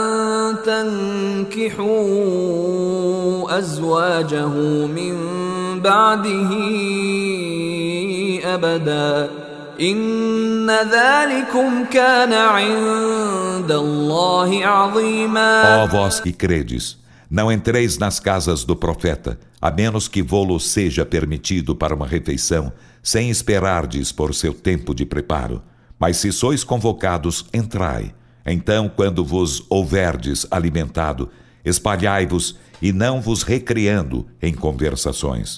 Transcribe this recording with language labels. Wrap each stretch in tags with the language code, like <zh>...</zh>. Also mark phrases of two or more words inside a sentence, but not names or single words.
<ar>تنكحوا أزواجه من بعده أبدا إن ذلكم كان عند الله عظيما.</ar> <pt>Ó vós que credes, não entreis nas casas do profeta, a menos que vô-lo seja permitido para uma refeição, sem esperardes por seu tempo de preparo. Mas se sois convocados, entrai. Então, quando vos houverdes alimentado, espalhai-vos e não vos recriando em conversações.</pt>